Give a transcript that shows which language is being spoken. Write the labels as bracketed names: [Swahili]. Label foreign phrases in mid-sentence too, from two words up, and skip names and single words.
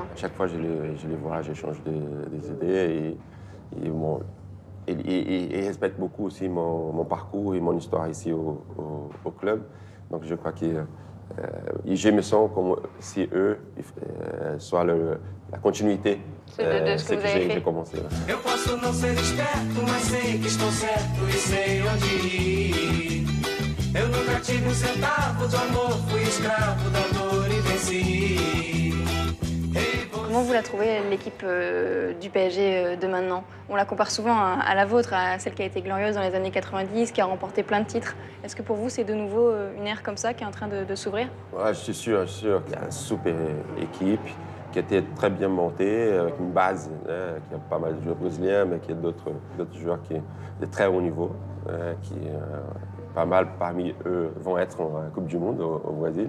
[French] Chaque fois, je les vois, j'échange des idées et respectent beaucoup aussi mon parcours et mon histoire ici au club. Donc, je crois que je me sens comme si eux soient la continuité de ce que j'ai commencé. [Portuguese] Eu posso não ser esperto, mas sei que estou certo e sei onde ir. Eu nunca tive centavo de amor, fui escravo da dor e venci. [French] Comment vous la trouvez, l'équipe du PSG de maintenant? On la compare souvent à la vôtre, à celle qui a été glorieuse dans les années 90, qui a remporté plein de titres. Est-ce que pour vous, c'est de nouveau une ère comme ça qui est en train de s'ouvrir? Ouais, je suis sûr qu'il y a une super équipe qui a été très bien montée, avec une base, qui a pas mal de joueurs brésiliens, mais qui a d'autres joueurs de très haut niveau, qui pas mal parmi eux vont être en Coupe du Monde au Brésil.